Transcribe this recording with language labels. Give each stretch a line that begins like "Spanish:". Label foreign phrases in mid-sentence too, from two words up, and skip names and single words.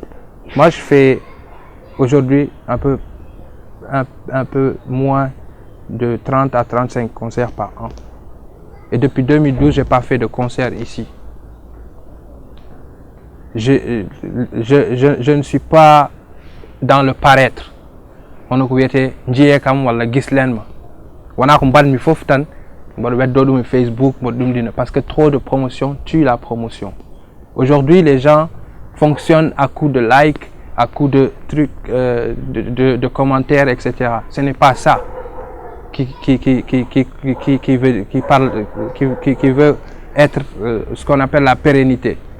French: Moi, je fais aujourd'hui un peu moins de 30 à 35 concerts par an. Et depuis 2012, je n'ai pas fait de concert ici. Je ne suis pas dans le paraître.
Fula: On a kam wala gislen ma wana ko mi fof tan mbodo Facebook
French: parce que trop de promotion tue la promotion. Aujourd'hui, les gens fonctionnent à coup de likes, à coup de trucs, de commentaires, etc. Ce n'est pas ça qui veut être ce qu'on appelle la pérennité.